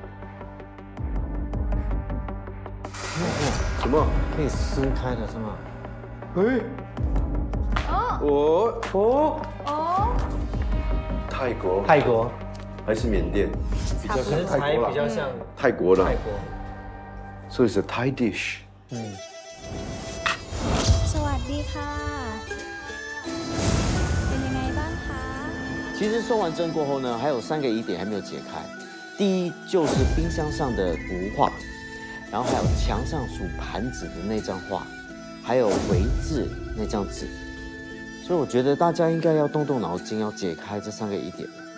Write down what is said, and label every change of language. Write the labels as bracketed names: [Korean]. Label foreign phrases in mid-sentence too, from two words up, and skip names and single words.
[Chinese] 什么？可以撕开的是吗？哎，哦，哦，泰国泰国还是缅甸？比较像泰国了，比较像泰国的。泰国。 [English] So it's a Thai dish。 [Thai] สวัสดีค่ะเป็นยังไงบ้างคะ？ [Chinese] 其实收完针过后呢，还有3个疑点还没有解开。第一就是冰箱上的图画，然后还有墙上数盘子的那张画，还有围字那张纸。所以我觉得大家应该要动动脑筋，要解开这3个疑点。